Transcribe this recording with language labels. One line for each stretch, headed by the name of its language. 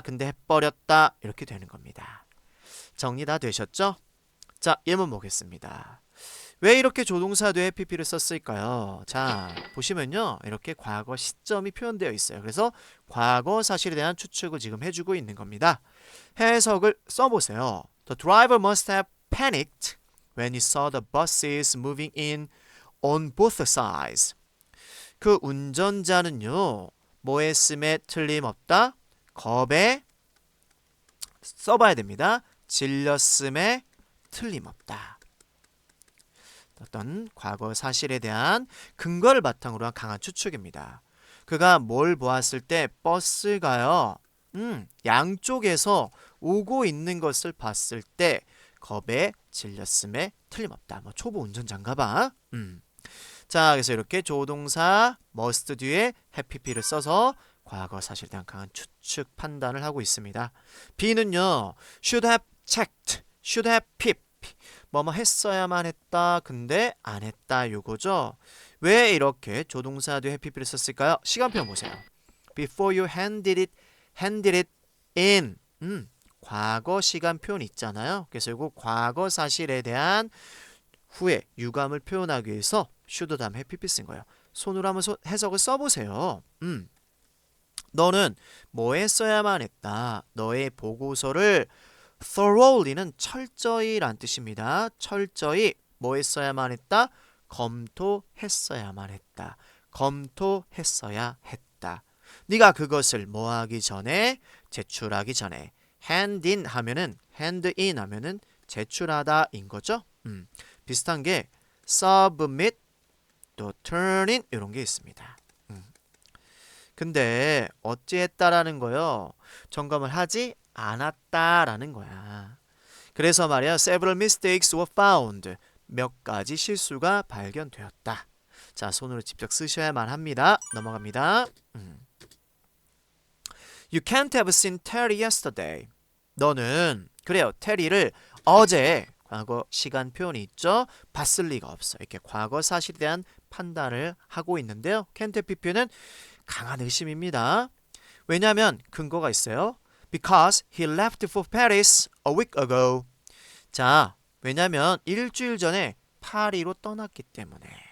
Korean: 근데 해버렸다. 이렇게 되는 겁니다. 정리 다 되셨죠? 자, 예문 보겠습니다. 왜 이렇게 조동사 뒤에 pp를 썼을까요? 자, 보시면요. 이렇게 과거 시점이 표현되어 있어요. 그래서 과거 사실에 대한 추측을 지금 해주고 있는 겁니다. 해석을 써보세요.
English: The driver must have panicked when he saw the buses moving in on both sides.
Korean: 그 운전자는요. 뭐 했음에 틀림없다? 겁에 써봐야 됩니다. 질렸음에 틀림없다. 어떤 과거 사실에 대한 근거를 바탕으로 한 강한 추측입니다. 그가 뭘 보았을 때 버스가요. 양쪽에서 오고 있는 것을 봤을 때 겁에 질렸음에 틀림없다. 뭐 초보 운전자인가 봐. 자, 그래서 이렇게 조동사 must 뒤에 have pp를 써서 과거 사실에 대한 강한 추측 판단을 하고 있습니다. B는요.
English: should have checked, should have pip.
Korean: 뭐뭐 했어야만 했다. 근데 안 했다. 요거죠. 왜 이렇게 조동사 뒤에 have pp를 썼을까요? 시간표 보세요.
English: Before you handed it in.
Korean: 과거 시간 표현 있잖아요. 그래서 이거 과거 사실에 대한 후에 유감을 표현하기 위해서 should 다음에 have pp 쓴 거예요. 손으로 한번 해석을 써보세요. 너는 뭐 했어야만 했다. 너의 보고서를 thoroughly는 철저히 란 뜻입니다. 철저히 뭐 했어야만 했다? 검토했어야만 했다. 검토했어야 했다. 네가 그것을 뭐 하기 전에? 제출하기 전에. hand in 하면은 제출하다인 거죠. 비슷한 게 submit 또 turn in 이런 게 있습니다. 근데 어찌했다라는 거요. 점검을 하지 않았다라는 거야. 그래서 말이야,
English: several mistakes were found.
Korean: 몇 가지 실수가 발견되었다. 자, 손으로 직접 쓰셔야만 합니다. 넘어갑니다.
English: You can't have seen Terry yesterday.
Korean: 너는 그래요. 테리를 어제 과거 시간 표현이 있죠. 봤을 리가 없어. 이렇게 과거 사실에 대한 판단을 하고 있는데요. can't have 표현은 강한 의심입니다. 왜냐하면 근거가 있어요.
English: Because he left for Paris a week ago.
Korean: 자, 왜냐하면 일주일 전에 파리로 떠났기 때문에.